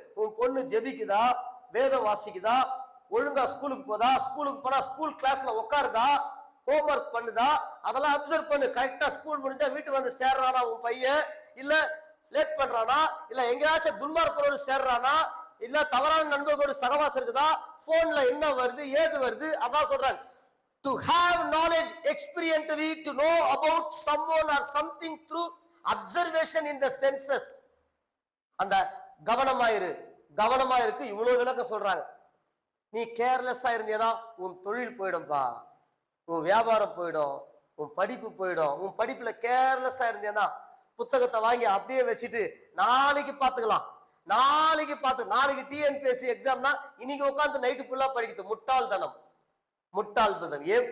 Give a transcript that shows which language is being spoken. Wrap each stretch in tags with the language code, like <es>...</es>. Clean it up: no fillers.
<ta>உன் பொண்ணு ஜெபிக்குதா, வேதம் வாசிக்குதா, ஒழுங்கா ஸ்கூலுக்கு போதா, ஸ்கூலுக்கு போனா ஸ்கூல் கிளாஸ்ல உட்காருதா, ஹோம்ஒர்க் பண்ணுதா, அதெல்லாம் அப்சர்வ் பண்ணு. கரெக்டா ஸ்கூல் முடிஞ்சா வீட்டுக்கு வந்து சேர்றானா உன் பையன், இல்ல லேட் பண்றானா, இல்ல எங்கேயாச்சும் துன்மார்க்கரோடு சேர்றானா, இல்ல தவறான நண்பர்களோடு சகவாசம் இருக்குதா, போன்ல என்ன வருது ஏது வருது. அதான் சொல்றாங்க,</ta> <en>to have knowledge experientially, to know about someone or something through observation in the senses.</en> <ta>அந்த கவனமாயிரு, கவனமாயிருக்கு இவ்வளவு விளக்கம் சொல்றாங்க. நீ கேர்லெஸ்ஸா இருந்தீனா உன் தொழில் போயிடும்பா, உன் வியாபாரம் போயிடும், உன் படிப்பு போயிடும். உன் படிப்புல கேர்லெஸ்ஸா இருந்தீனா புத்தகத்தை வாங்கி அப்படியே வச்சுட்டு நாளைக்கு பாத்துக்கலாம், நாளைக்கு டிஎன்பிஎஸ்சி எக்ஸாம்னா இன்னைக்கு உட்காந்து நைட்டு ஃபுல்லா படிக்கிறது முட்டாள்தனம், முட்டாள்தனம்.</ta>